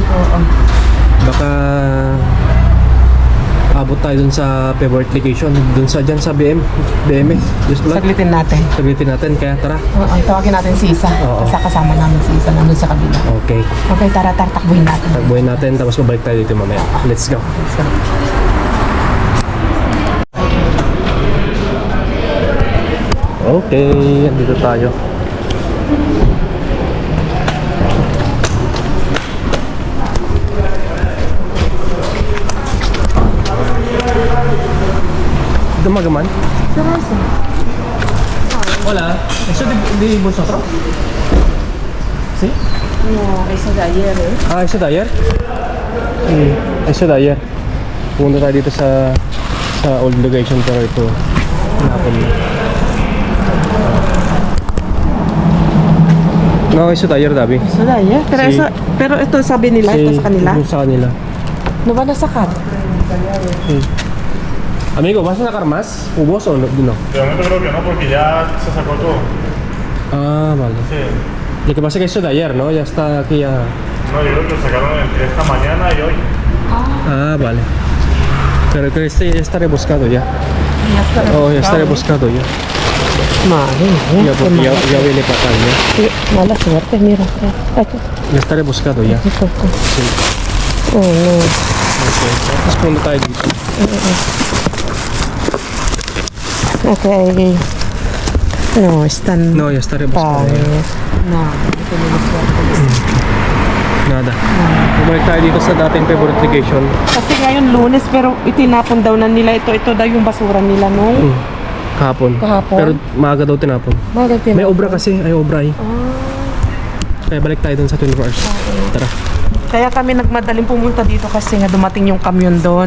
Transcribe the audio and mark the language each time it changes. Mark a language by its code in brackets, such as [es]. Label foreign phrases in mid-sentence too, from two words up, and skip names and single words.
[tl] Baka abot tayo dun sa [en] favorite location. [tl] Dun sa dyan sa BMS. Saglitin natin. Kaya tara. Tawagin natin si Isa. Kasi kasama namin si Isa nandun sa kabila. Okay. Okay, tara, takbuhin natin. Takbuhin natin tapos babalik tayo dito mamaya. [en] Let's go. [tl] Okay, andito tayo. Dumagaman? Seryoso? [es] Hola, ¿eso de vosotros? ¿Sí? No, eso de ayer, eh. Ah, ¿eso de ayer? Sí, eso de ayer. [tl] Pumunta tayo dito sa [en] old location [tl] pero ito napon. [es] No, eso de ayer, Dabi. Eso de ayer? Pero, Sí. [tl] pero ito sabi nila, ito sa kanila? Ito sa kanila. [es] No van a sacar? Sí. Amigo, ¿vas a sacar más cubos o no? De momento creo que no, porque ya se sacó todo. Ah, vale. Sí. Lo que pasa es que eso de ayer, ¿no? Ya está aquí ya. No, yo creo que lo sacaron entre esta mañana y hoy. Ah, vale. Pero que este ya está rebuscado ya. Oh, ya está rebuscado ya. Madre, Ya, porque ya viene para acá ya. mala suerte, mira. Ya está rebuscado ya. Sí. Oh, no. [tl] Okay. Tapos punta tayo dito. Okay. [es] No, están... No, ya está rebuscado ya. No, no tenemos suerte. Nada. [tl] Bumalik tayo dito sa dating favorite location. Kasi ngayon lunes, pero itinapon daw na nila ito. Ito daw yung basura nila, no? Kahapon. Pero maaga daw tinapon. Bakit May obra kasi. Ay, obra eh. Kaya balik tayo dun sa 24 hours. Tara. Kaya kami nagmadaling pumunta dito kasi nga dumating yung kamyon doon.